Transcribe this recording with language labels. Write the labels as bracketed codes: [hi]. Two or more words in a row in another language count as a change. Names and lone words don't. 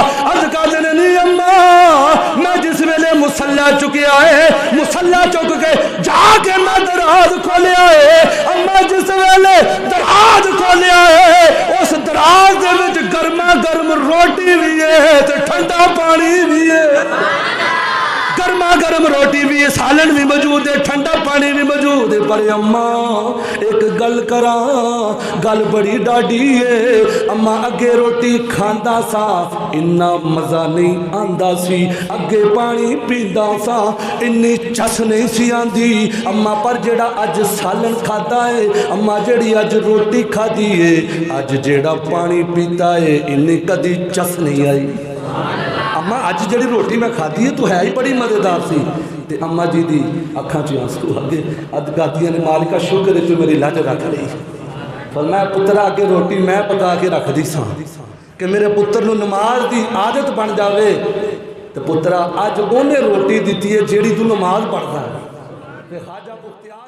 [pa] عرض کر نہیں اماں میں جس ویلے مصلی چکیا ہے، مصلی چک کے جا کے میں دراز کھولیا ہے، اماں جس ویلے دراز کھولیا ہے اس دراز دے وچ گرما گرم روٹی بھی ہے تے ٹھنڈا پانی بھی ہے، گرما گرم روٹی بھی ہے، سالن بھی موجود ہے، ٹھنڈا پانی بھی موجود ہے۔ پر اماں ایک گل کراں گل بڑی ڈاڈی ہے، اماں اگے روٹی کھاندا سا اتنا مزہ نہیں آندا سی، اگے پانی پیندا سا اتنی چس نہیں سی آندی اماں، پر جڑا اج سالن کھادا ہے اماں، جڑی اج روٹی کھادی ہے اج جڑا پانی پیتا ہے اتنی کدی چس نہیں آئی۔ اماں اج جڑی روٹی میں کھادی ہے تو ہے ہی بڑی مزیدار سی، تے اماں جی دی اکھاں چ آنسو آ گئے، اد گادیاں نے مالکا شکر ہے تو میری لج رکھ لئی، فرمایا پترا اگے روٹی میں پکا کے رکھ دی ساں کہ میرے پتر نو نماز دی عادت بن جاوے، تے پترا اج اونے روٹی دتی ہے جیڑی تو نماز پڑھدا ہے۔